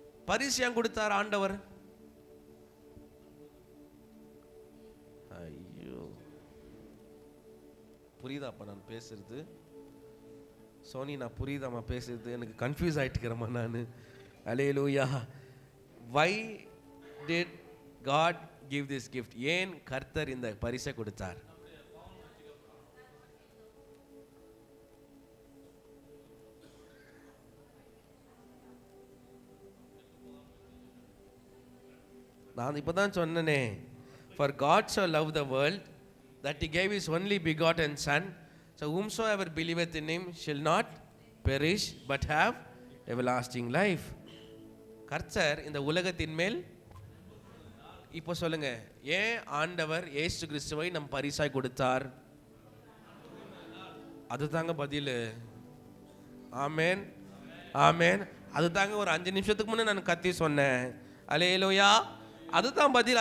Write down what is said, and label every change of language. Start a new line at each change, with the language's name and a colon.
Tamil: பரிசு ஏன் கொடுத்தார் ஆண்டவர்? ஐயோ, புரியுதாப்பா நான் பேசுறது? சோனி, நான் புரியுதாம்மா பேசுறது? எனக்கு கன்ஃபியூஸ் ஆயிட்டுக்கிறேம்மா நான். அல்லேலூயா.
English: why did God give this gift?
Tamil: ஏன் கர்த்தர் இந்த பரிசை கொடுத்தார்? நான் இப்பதான் சொன்னனே,
English: for God so loved the world that he gave his only begotten son, so whomsoever believeth in him shall not perish but have everlasting life.
Tamil: கர்த்தர் இந்த உலகத்தின் மேல், இப்போ சொல்லுங்க, ஏன் ஆண்டவர் இயேசு கிறிஸ்துவை நம் பரிசாய் கொடுத்தார்? அதுதாங்க பதில். ஆமென், ஆமென். அதுதாங்க ஒரு 5 நிமிஷத்துக்கு முன்னே நான் கத்தி சொன்னேன். அல்லேலூயா. அதுதான் பதில்.